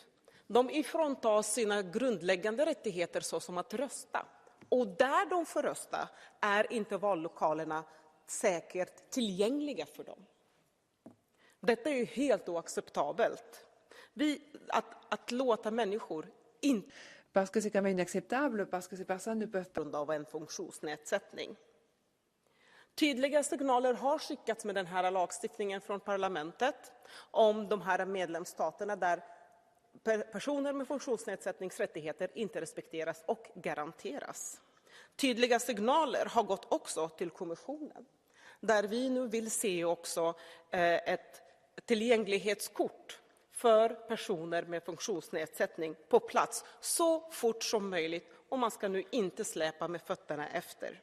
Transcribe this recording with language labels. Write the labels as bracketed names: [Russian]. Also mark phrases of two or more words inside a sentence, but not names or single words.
[Swedish] De ifråntas sina grundläggande rättigheter såsom att rösta. Och där de får rösta är inte vallokalerna säkert tillgängliga för dem. Detta är ju helt oacceptabelt. Att låta människor inte... [French] Parce que c'est quand même inacceptable, parce que ces personnes ne peuvent pas... [Swedish] ...av en funktionsnedsättning. Tydliga signaler har skickats med den här lagstiftningen från parlamentet om de här medlemsstaterna där personer med funktionsnedsättningsrättigheter inte respekteras och garanteras. Tydliga signaler har gått också till kommissionen, där vi nu vill se också ett tillgänglighetskort för personer med funktionsnedsättning på plats så fort som möjligt, och man ska nu inte släpa med fötterna efter.